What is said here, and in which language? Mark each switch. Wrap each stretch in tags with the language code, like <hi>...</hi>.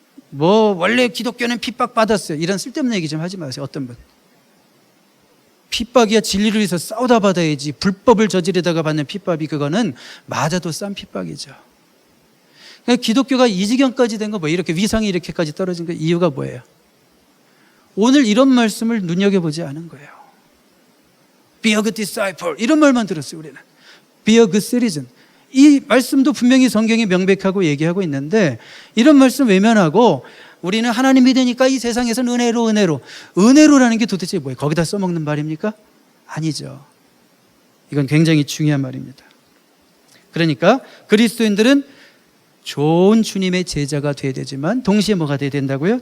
<ko>뭐 원래 기독교는 핍박받았어요. 이런 쓸데없는 얘기 좀 하지 마세요. 어떤 분. 핍박이야. 진리를 위해서 싸우다 받아야지. 불법을 저지르다가 받는 핍박이 그거는 맞아도 싼 핍박이죠. 그러니까 기독교가 이 지경까지 된 거 뭐 이렇게 위상이 이렇게까지 떨어진 거 이유가 뭐예요? 오늘 이런 말씀을 눈여겨보지 않은 거예요.</ko> <en>Be a good disciple</en> <ko>이런 말만 들었어요. 우리는</ko> <en>Be a good citizen.</en> <ko>이 말씀도 분명히 성경이 명백하고 얘기하고 있는데 이런 말씀 외면하고 우리는 하나님 믿으니까 이 세상에서는 은혜로라는 게 도대체 뭐예요? 거기다 써먹는 말입니까? 아니죠. 이건 굉장히 중요한 말입니다. 그러니까 그리스도인들은 좋은 주님의 제자가 돼야 되지만 동시에 뭐가 돼야 된다고요?</ko>